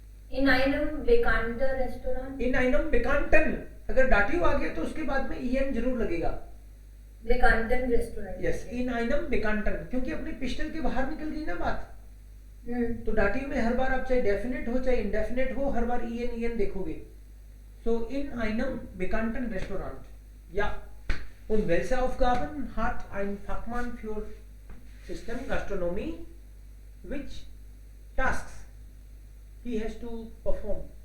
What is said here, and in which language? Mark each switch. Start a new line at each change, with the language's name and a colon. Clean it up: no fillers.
German: In einem bekannter Restaurant. In einem bekannten.
Hindi: अगर dative आ गया तो उसके बाद में en जरूर लगेगा।
German: Bekannten Restaurant.
Hindi: Yes,
German: in einem bekannten,
Hindi: क्योंकि अपनी पिस्टल के बाहर निकल गई ना बात, तो डाटिव में हर बार आप चाहे डेफिनेट हो चाहे इंडेफिनेट हो, हर बार en देखोगे।
German: So in einem bekannten Restaurant. Ja. Und welche Aufgaben hat ein Fachmann für System Gastronomie?
English: Which tasks he has to perform?